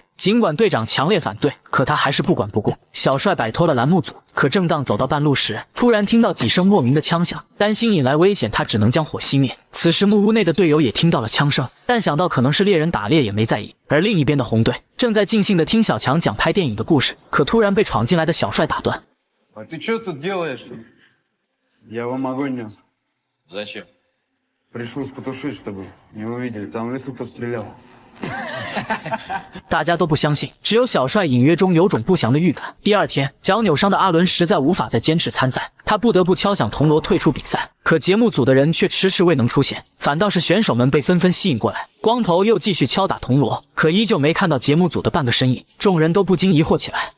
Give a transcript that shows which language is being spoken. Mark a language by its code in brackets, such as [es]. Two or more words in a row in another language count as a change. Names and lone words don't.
[zh] 尽管队长强烈反对，可他还是不管不顾。小帅摆脱了栏目组，可正当走到半路时，突然听到几声莫名的枪响，担心引来危险，他只能将火熄灭。此时木屋内的队友也听到了枪声，但想到可能是猎人打猎也没在意。而另一边的红队正在尽兴地听小强讲拍电影的故事，可突然被闯进来的小帅打断。 [ru] Ты что тут делаешь? Я вам огонь нес. Зачем? Пришлось потушить, чтобы не увидели. Там в лесу кто стрелял. [zh] 大家都不相信，只有小帅隐约中有种不祥的预感。第2天，脚扭伤的阿伦实在无法再坚持参赛，他不得不敲响铜锣退出比赛。可节目组的人却迟迟未能出现，反倒是选手们被纷纷吸引过来。光头又继续敲打铜锣，可依旧没看到节目组的半个身影，众人都不禁疑惑起来。